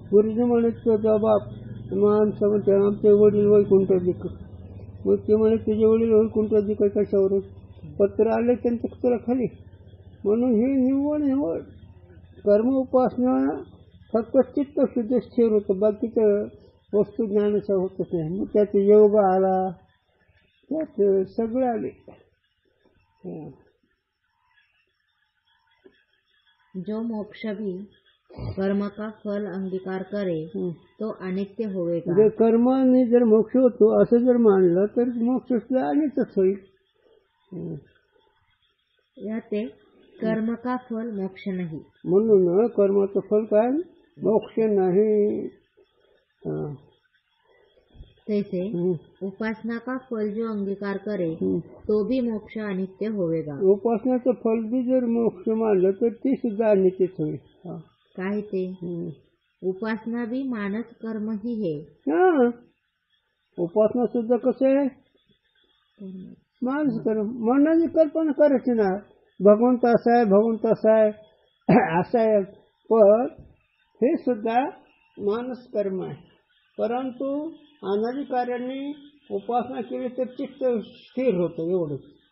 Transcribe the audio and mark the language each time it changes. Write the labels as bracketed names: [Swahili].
[Marathi] गुरुजी म्हणत बाप माणसं म्हणते आमचे वडील वैकुंठाधिक, मग ते म्हणे तुझे वडील वैकुंठाधिक कशावरून पत्र आले त्यांचं तुला खाली. म्हणून हे निवड कर्म उपासना फक्त चित्त शुद्ध स्थिर होतं, बाकीचं वस्तू ज्ञानाचं होतच नाही. मग त्यात योग आला, त्यात सगळे आले. [Hindi] जो मोक्ष भी कर्म का फल अंगीकार करे तो अनित्य होवेगा. [Marathi] जर कर्माने जर मोक्ष होतो असं जर मानलं तर मोक्ष सुद्धा अनित्यच होईल. [Hindi] याते कर्म का फल मोक्ष नहीं. [Marathi] म्हणून कर्माचं फल काय, मोक्ष नाही. [Hindi] तैसे उपासना का फल जो अंगीकार करे तो भी मोक्ष अनित्य होवेगा. [Marathi] उपासनाचं फल भी जर मोक्ष मानलं तर ते सुद्धा अनित्यच होईल. [Hindi] काय ते उपासना भी मानस कर्म ही है. [Marathi] उपासना सुद्धा कसं आहे, मानस कर्म. मनाने कल्पना करायची ना, भगवंत असा आहे, भगवंत असा आहे, असा आहे. पण हे सुद्धा मानस कर्म आहे. परंतु अनाधिकाऱ्यांनी उपासना केली तर चित्त स्थिर होतं एवढंच.